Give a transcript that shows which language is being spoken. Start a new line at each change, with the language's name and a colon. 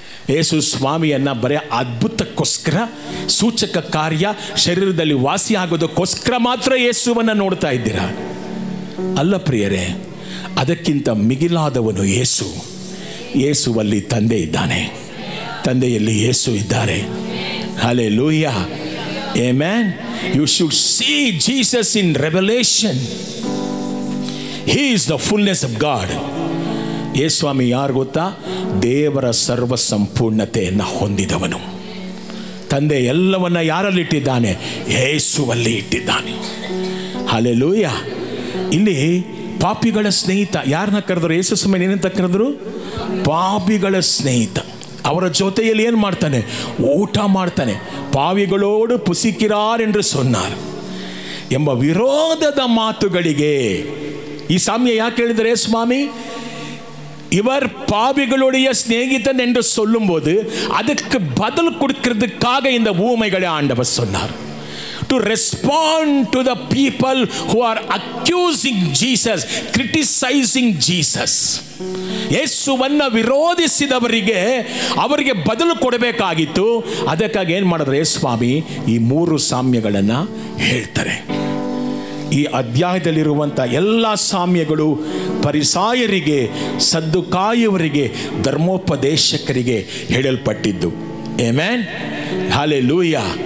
Kannada: ಯೇಸು ಸ್ವಾಮಿಯನ್ನು ಬರೀ ಅದ್ಭುತಕ್ಕೋಸ್ಕರ, ಸೂಚಕ ಕಾರ್ಯ, ಶರೀರದಲ್ಲಿ ವಾಸಿ ಆಗೋದಕ್ಕೋಸ್ಕರ ಮಾತ್ರ ಯೇಸುವನ್ನು ನೋಡ್ತಾ ಇದ್ದೀರಾ. ಅಲ್ಲ ಪ್ರಿಯರೇ, ಅದಕ್ಕಿಂತ ಮಿಗಿಲಾದವನು ಯೇಸು. ಯೇಸುವಲ್ಲಿ ತಂದೆ ಇದ್ದಾನೆ, ತಂದೆಯಲ್ಲಿ ಯೇಸು ಇದ್ದಾರೆ. Hallelujah. Amen.
English: You should see Jesus in revelation. He is the fullness of God.
Kannada: ಯೇಸುಸ್ವಾಮಿ ಯಾರು ಗೊತ್ತಾ? ದೇವರ ಸರ್ವ ಸಂಪೂರ್ಣತೆಯನ್ನು ಹೊಂದಿದವನು. ತಂದೆ ಎಲ್ಲವನ್ನ ಯಾರಲ್ಲಿ ಇಟ್ಟಿದ್ದಾನೆ? ಯೇಸುವಲ್ಲಿ ಇಟ್ಟಿದ್ದಾನೆ. ಹಲ್ಲೆಲೂಯಾ. ಇಲ್ಲಿ ಪಾಪಿಗಳ ಸ್ನೇಹಿತ ಯಾರನ್ನ ಕರೆದ್ರು? ಯೇಸುಸ್ವಾಮಿ ಏನಂತ ಕರೆದ್ರು? ಪಾಪಿಗಳ ಸ್ನೇಹಿತ. ಅವರ ಜೊತೆಯಲ್ಲಿ ಏನು ಮಾಡ್ತಾನೆ? ಊಟ ಮಾಡ್ತಾನೆ.
Tamil: ಪಾವಿಗಳೋಡು ಪುಸಿಕಿರಾರ್ ಎಂದು ಸೊನ್ನಾರ್
Kannada: ಎಂಬ ವಿರೋಧದ ಮಾತುಗಳಿಗೆ ಈ ಸಾಮ್ಯ ಯಾಕೆ ಹೇಳಿದರೆ ಸ್ವಾಮಿ?
Tamil: இவர் பாவிகளுடைய ஸ்நேகிதன் என்று சொல்லும்போது அதுக்கு பதில் கொடுக்கிறதுக்காக இந்த ஊமைகளை ஆண்டவர் சொன்னார்.
English: To respond to the people who are accusing Jesus, criticizing Jesus.
Kannada: ಯೇಸುವನ್ನು ವಿರೋಧಿಸಿದವರಿಗೆ ಅವರಿಗೆ ಬದಲು ಕೊಡಬೇಕಾಗಿತ್ತು. ಅದಕ್ಕಾಗಿ ಏನು ಮಾಡಿದ್ರೆ ಸ್ವಾಮಿ ಈ ಮೂರು ಸಾಮ್ಯಗಳನ್ನು ಹೇಳ್ತಾರೆ. ಈ ಅಧ್ಯಾಯದಲ್ಲಿರುವಂಥ ಎಲ್ಲ ಸಾಮ್ಯಗಳು ಪರಿಸಾಯರಿಗೆ, ಸದ್ದುಕಾಯರಿಗೆ, ಧರ್ಮೋಪದೇಶಕರಿಗೆ ಹೇಳಲ್ಪಟ್ಟಿದ್ದು. ಆಮೆನ್. ಹಲ್ಲೆಲೂಯಾ.